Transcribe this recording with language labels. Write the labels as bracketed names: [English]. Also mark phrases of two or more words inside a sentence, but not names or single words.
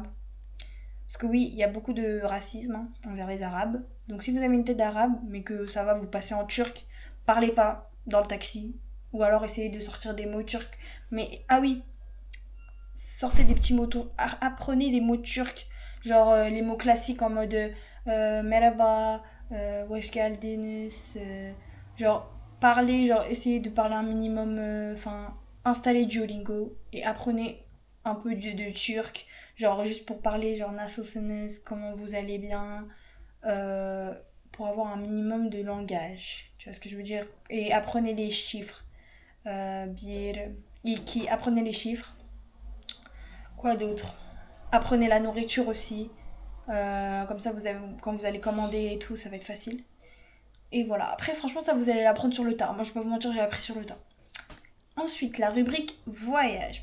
[French] Parce que oui, il y a beaucoup de racisme, hein, envers les arabes. Donc si vous avez une tête d'arabe, mais que ça va vous passer en turc, parlez pas dans le taxi. Ou alors essayez de sortir des mots turcs. Mais ah oui, sortez des petits mots turcs. Apprenez des mots turcs. Genre les mots classiques en mode merhaba. [Turkish] Wesh geldiniz, [French] genre parler, genre essayez de parler un minimum, enfin installez Duolingo et apprenez un peu de turc, genre juste pour parler, genre nasılsınız, comment vous allez bien, pour avoir un minimum de langage, tu vois ce que je veux dire, et apprenez les chiffres, [Turkish] bir, iki, [French] apprenez les chiffres, quoi d'autre, apprenez la nourriture aussi. Comme ça, quand vous allez commander et tout, ça va être facile. Et voilà. Après, franchement, ça, vous allez l'apprendre sur le tas. Moi, je peux pas vous mentir, j'ai appris sur le tas. Ensuite, la rubrique voyage.